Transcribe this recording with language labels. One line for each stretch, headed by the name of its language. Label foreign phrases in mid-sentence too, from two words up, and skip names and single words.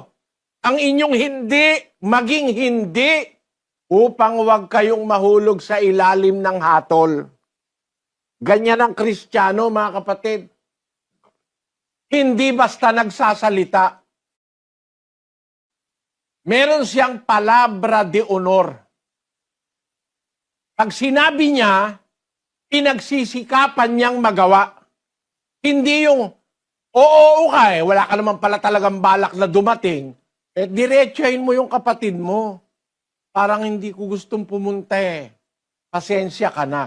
Filipino: Ang inyong hindi, maging hindi. Upang huwag kayong mahulog sa ilalim ng hatol. Ganyan ang Kristiyano, mga kapatid. Hindi basta nagsasalita. Meron siyang
Spanish: palabra de honor.
Filipino: Pag sinabi niya, pinagsisikapan niyang magawa. Hindi yung, oo ka wala ka naman pala talagang balak na dumating, diretsahin mo yung kapatid mo. Parang hindi ko gustong pumunta Pasensya ka na.